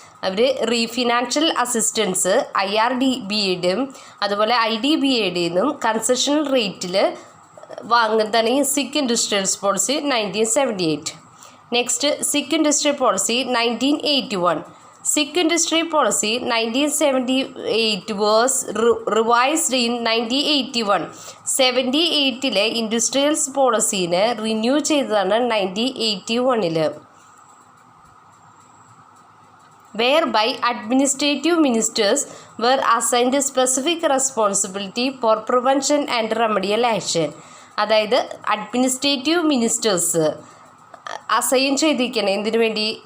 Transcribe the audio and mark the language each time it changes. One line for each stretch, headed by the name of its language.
Malayalam: അവർ റീഫിനാൻഷ്യൽ assistance IRDBIയുടെയും അതുപോലെ IDBIയുടെയും concessional റേറ്റിൽ വാങ്ങുന്നതാണ് ഈ സിക്ക് ഇൻഡസ്ട്രിയൽസ് പോളിസി 1978. നെക്സ്റ്റ്, സിക്ക് industrial policy 1981.
English: Sick Industry Policy 1978 was revised in 1981.
Malayalam: 78 industrials പോളിസീനെ renew ചെയ്തതാണ് 1981.
English: Whereby administrative ministers were assigned specific responsibility for prevention and remedial action.
Malayalam: അതായത് administrative ministers assign ചെയ്തിരിക്കണം എന്തിനു വേണ്ടി?